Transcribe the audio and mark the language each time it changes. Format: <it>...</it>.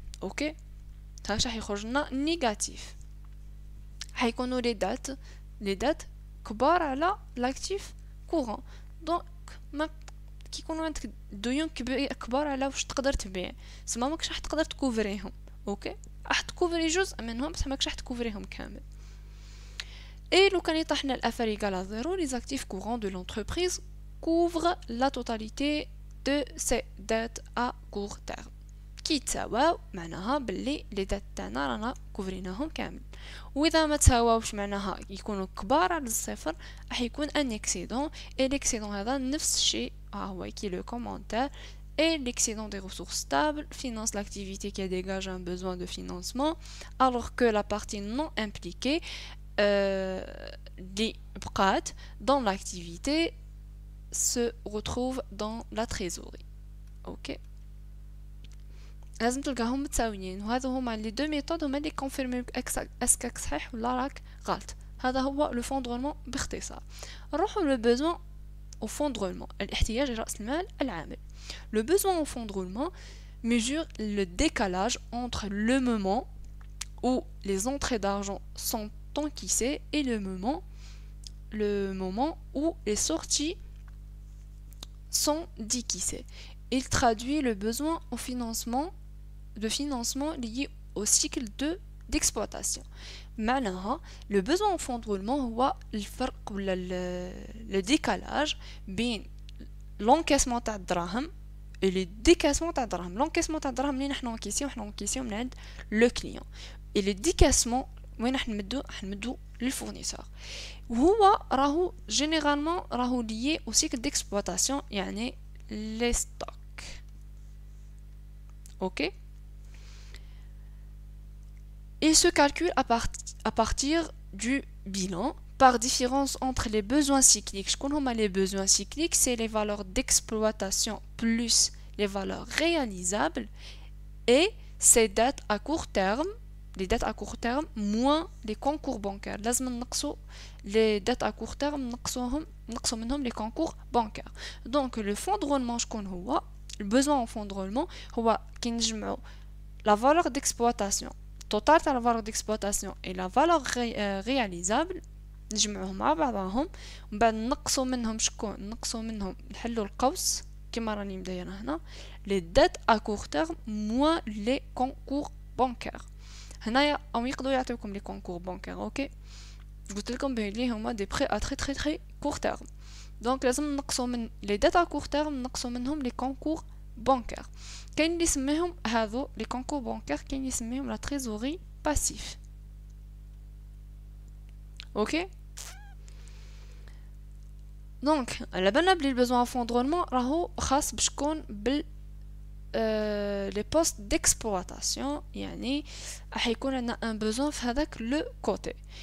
<ar>اوكي, هاش راح يخرج لنا نيجاتيف, حيكونوا لي دات كبار على لاكتيف كورون. دونك ما كي يكونوا عندك ديون كبار على واش تقدر تبيع, سما ماكش راح تقدر تكوفريهم. اوكي, راح تكوفري جزء منهم بس ماكش راح تكوفريهم كامل.</ar> <fr>Et le quand l'affaire égale à 0, les actifs courants de l'entreprise couvrent la totalité de ses dettes à court terme.</fr> <ar>كي تساواو معناها باللي لي دات تاعنا رانا كوفريناهم كامل. واذا ما تساواوش معناها يكونوا كبار على الصفر, راح يكون ان اكسيدون. اي ليكسيدون هذا نفس الشيء هو كي لو كومونتير.</ar> <fr>Et l'excédent des ressources stables finance l'activité qui dégage un besoin de financement, alors que la partie non impliquée les dans l'activité se retrouve dans la trésorerie.</fr> <ar>اوكي لازم تلقاهم متساويين، وهذا هما لي دو ميثود هما اللي كونفيرمي اسكك صحيح ولا راك غلط. هذا هو لو فون درولمون باختصار. نروحو لو بوزوان</ar> <fr>au fond de roulement</fr> <ar>الاحتياج رأس المال العامل.</ar> <fr>Le besoin au fond de roulement mesure le décalage entre le moment où les entrées d'argent sont encaissées et le moment où les sorties sont décaissées. Il traduit le besoin au financement lié au cycle d'exploitation.</fr> <ar>معناها</ar> <fr>le besoin au fond de roulement</fr> <ar>هو الفرق ولا</ar> <fr>le décalage</fr> <ar>بين</ar> <fr>l'encaissement</fr> <ar>تاع الدراهم</ar> <fr>et le décaissement تاع الدراهم.</fr> <ar>l'encaissement تاع الدراهم اللي نحنا نكيسيو من عند لو كليون،</ar> <fr>et le décaissement</fr> <ar>وين راح نمدو للفورنيسور. وهو راهو جينيرالمون راهو</ar> <fr>lié au cycle d'exploitation</fr> <ar>يعني</ar> <fr>les stocks. ok. Il se calcule à partir du bilan par différence entre les besoins cycliques. Je connais les besoins cycliques, c'est les valeurs d'exploitation plus les valeurs réalisables et ces dettes à court terme, les dettes à court terme moins les concours bancaires.</fr> <ar>لازم نقصوا</ar> <fr>les dettes à court terme</fr> <ar>نقصوا منهم</ar> <fr>les concours bancaires. Donc le fonds de roulement</fr> <ar>شكون هو؟</ar> <fr>le besoin au fonds de roulement</fr> <ar>هو كي نجمعوا</ar> <fr>la valeur d'exploitation total تاع la valeur d'exploitation et la valeur réalisable</fr> <ar>نجمعوهم مع بعضهم ومن بعد نقصوا منهم شكون؟ نقصوا منهم نحلوا القوس كما راني مدايره هنا</ar> <fr>les dettes à court terme moins les concours bancaires.</fr> <ar>هنايا او يقدروا يعطيوكم les concours bancaires. اوكي قلت لكم بلي هما دي</ar> <fr>prêts à très très très court terme. donc</fr> <ar>لازم نقصوا من</ar> <fr>les dettes à court terme</fr> <ar>نقصوا منهم</ar> <fr>les concours bancaires.</fr> <ar>كاين اللي يسميهم هذو لي كونكور بانكير كاين اللي يسميهم لا تريزوري باسيف. اوكي دونك على بالنا بلي البيزوان فون درولمون راهو خاص بشكون بال لي بوست ديكسبلواتاسيون، يعني راح يكون عندنا ان بيزوان في هذاك لو كوتي.</ar>